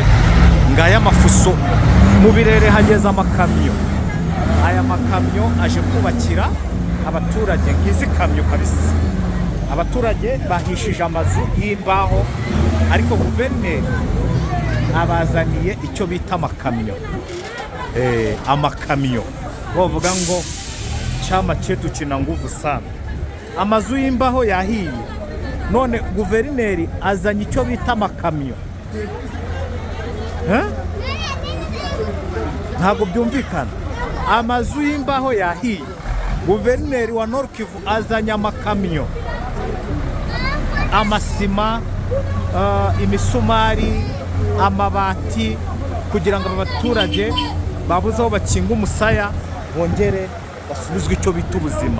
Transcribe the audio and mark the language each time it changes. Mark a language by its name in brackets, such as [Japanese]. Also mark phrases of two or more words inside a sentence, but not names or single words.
[Kinyarwanda] Ngaya amafuso mu Birere hageze amakamyo, aya makamyo aje kubakira abaturage. Ngizi kamyo kabisa, abaturage bahishije amazu y'imbaho, ariko guverineri abazaniye icyo bita amakamyo. Amakamyo bavuga ngo [Swahili] chama chetu kina nguvu sana. [Kinyarwanda] Amazu y'imbaho yahiye, none guverineri azanye icyo bita amakamyo. Ntabwo byumvikana. Amazu y'imbaho yahiye, guverineri wa Nord Kivu azanye amakamyo, amasima, imisumari, amabati kugira ngo abaturage babuze aho bakinga umusaya bongere basubizwe icyo bita ubuzima.